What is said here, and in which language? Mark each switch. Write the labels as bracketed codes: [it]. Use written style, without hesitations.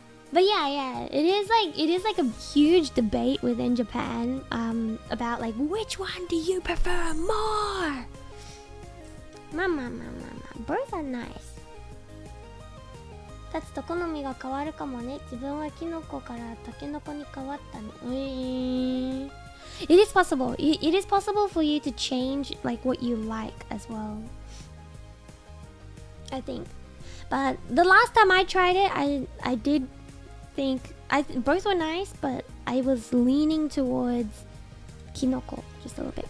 [en] But yeah, it is like a huge debate within Japan about like which one do you prefer more? Mama. Both are nice. [ja] 立つと好みが変わるかもね。自分はキノコからタケノコに変わったね。 [en] It is possible. It is possible for you to change like what you like as well. I think. But the last time I tried it, I did think both were nice, but I was leaning towards Kinoko just a little bit.